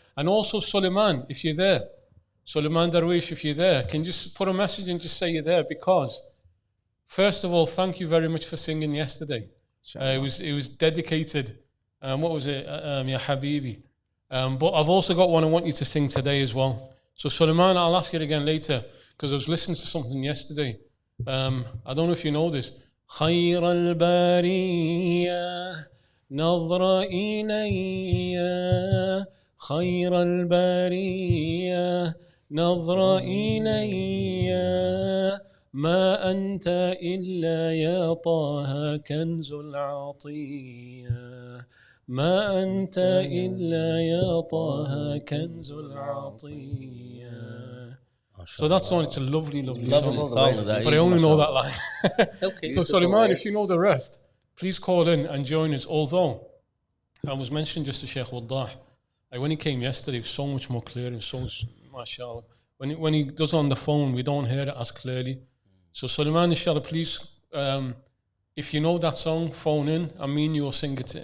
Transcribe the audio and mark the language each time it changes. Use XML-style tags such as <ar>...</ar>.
<en>And also, Suleiman, if you're there, Suleiman Darwish, if you're there, can you just put a message and just say you're there, because first of all, thank you very much for singing yesterday. It was dedicated. What was it? Ya Habibi. But I've also got one I want you to sing today as well. So Suleiman, I'll ask you again later, because I was listening to something yesterday. I don't know if you know this.</en> <ar>خير البرية نظر إلي خير البرية نظر إلي ما أنت إلا يا طه كنز العطية ما أنت إلا يا طه كنز العطية.</ar> <en>So that's one. It's a lovely song. But I only know that line. Okay. So Suleiman, if you know the rest, please call in and join us. Although I was mentioning just to Sheikh Waddah, when he came yesterday, it was so much more clear and so much, mashallah. When he does on the phone, we don't hear it as clearly. So Suleiman, inshallah, please, if you know that song, phone in. I mean, you'll sing it.</en>